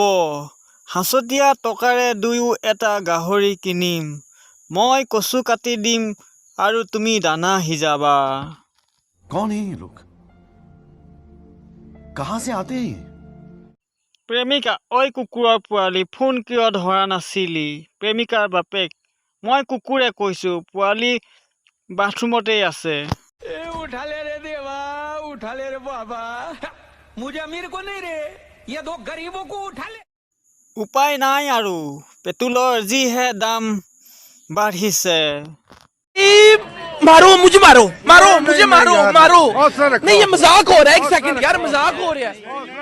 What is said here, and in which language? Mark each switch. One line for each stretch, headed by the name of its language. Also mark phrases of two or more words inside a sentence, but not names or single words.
Assamese: হাঁচতীয়া টকাৰে দুয়ো এটা গাহৰি কিনিম। মই কচু কাটি দিম আৰু তুমি দানা সিজাবা।
Hindi: कौन है ये लोग? कहां से आते हैं?
Assamese: প্ৰেমিকা: ঐ কুকুৰৰ পোৱালি, ফোন কিয় ধৰা নাছিলি? প্ৰেমিকাৰ বাপেক: মই কুকুৰে কৈছো, পোৱালি বাথৰুমতেই আছে।
Hindi: उठा ले रे देवा, उठा ले रे बाबा, मुझे अमीर को नहीं रे, ये दो गरीबों को उठा ले।
Assamese: উপায় নাই আৰু, পেট্ৰলৰ যিহে দাম বাঢ়িছে।
Hindi: मारो मुझे, मारो मुझे, मारो नहीं, ये मजाक हो रहा है। एक सेकंड यार, मजाक हो रहा है।